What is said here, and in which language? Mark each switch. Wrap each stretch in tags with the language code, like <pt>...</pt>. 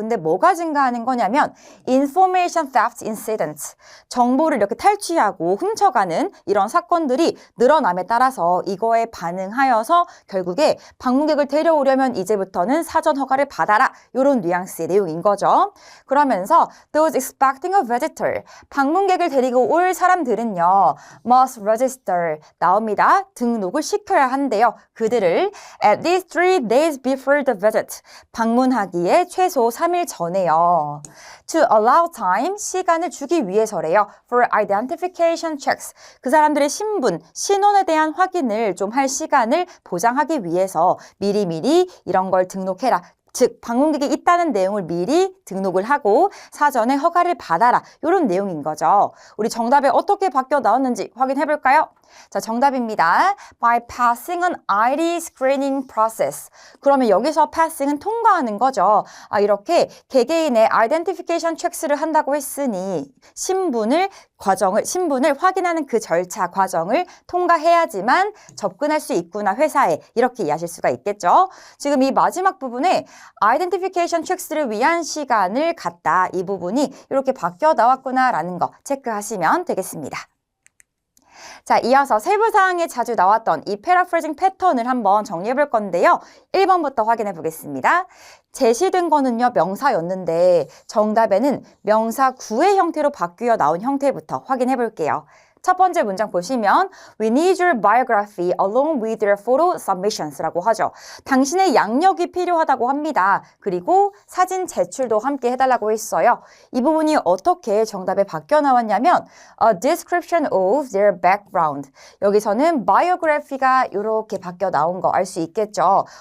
<ko>근데 뭐가 증가하는 거냐면</ko> <en>information theft incidents,</en> <ko>정보를 이렇게 탈취하고 훔쳐가는 이런 사건들이 늘어남에 따라서 이거에 반응하여서 결국에 방문객을 데려오려면 이제부터는 사전 허가를 받아라. 이런 뉘앙스의 내용인 거죠. 그러면서</ko> <en>those expecting a visitor,</en> <ko>방문객을 데리고 올 사람들은요.</ko> <en>must register</en> <ko>나옵니다. 등록을 시켜야 한대요. 그들을</ko> <en>at least 3 days before the visit,</en> <ko>방문하기에 최소 3일 전에요.</ko> <en>To allow time,</en> <ko>시간을 주기 위해서래요.</ko> <en>For identification checks,</en> <ko>그 사람들의 신분, 신원에 대한 확인을 좀 할 시간을 보장하기 위해서 미리미리 이런 걸 등록해라. 즉 방문객이 있다는 내용을 미리 등록을 하고 사전에 허가를 받아라. 이런 내용인 거죠. 우리 정답에 어떻게 바뀌어 나왔는지 확인해 볼까요? 자, 정답입니다.</ko> <en>By passing an ID screening process.</en> <ko>그러면 여기서 passing은 통과하는 거죠. 이렇게 개개인의</ko> <en>identification checks</en> <ko>를 한다고 했으니 신분을 확인하는 그 절차 과정을 통과해야지만 접근할 수 있구나 회사에, 이렇게 이해하실 수가 있겠죠. 지금 이 마지막 부분에</ko> <en>identification checks</en> <ko>를 위한 시간을 갖다, 이 부분이 이렇게 바뀌어 나왔구나라는 거 체크하시면 되겠습니다. 자, 이어서 세부사항에 자주 나왔던 이 paraphrasing 패턴을 한번 정리해 볼 건데요. 1번부터 확인해 보겠습니다. 제시된 거는요, 명사였는데 정답에는 명사 구의 형태로 바뀌어 나온 형태부터 확인해 볼게요. 첫 번째 문장 보시면</ko> <en>We need your biography along with your photo submissions</en> <ko>라고 하죠. 당신의 양력이 필요하다고 합니다. 그리고 사진 제출도 함께 해달라고 했어요. 이 부분이 어떻게 정답에 바뀌어 나왔냐면</ko> <en>A description of their background.</en> <ko>여기서는 biography가 이렇게 바뀌어 나온 거 알 수 있겠죠.</ko>